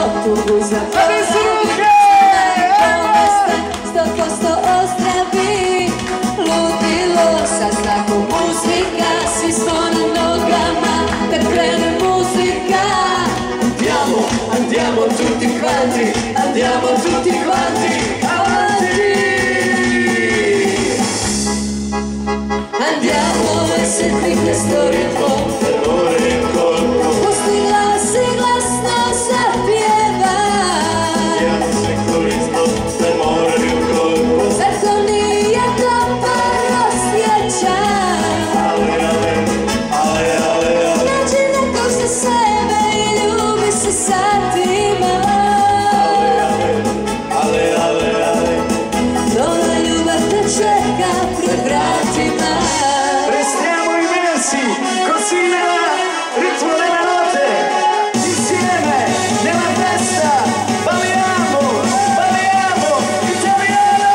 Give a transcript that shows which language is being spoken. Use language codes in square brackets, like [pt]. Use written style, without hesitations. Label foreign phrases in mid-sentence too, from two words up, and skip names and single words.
[hr] kukuza. Adesso ruke! 100% ozdravi, ludilo sa znakom muzika, svi smo na nogama, kad krene muzika. [it] Andiamo, andiamo tutti quanti, andiamo tutti quanti avanti. Andiamo a sentire storie [hr] pusti glasi glasno zapieva. Zar to nije dobar osjećaj? Nađi nekog za sebe i ljubi se satima. Nova ljubav te čeka pred vratima. [it] Restiamo immersi così nel ritmo della notte, insieme nella festa, balliamo, balliamo, italiano!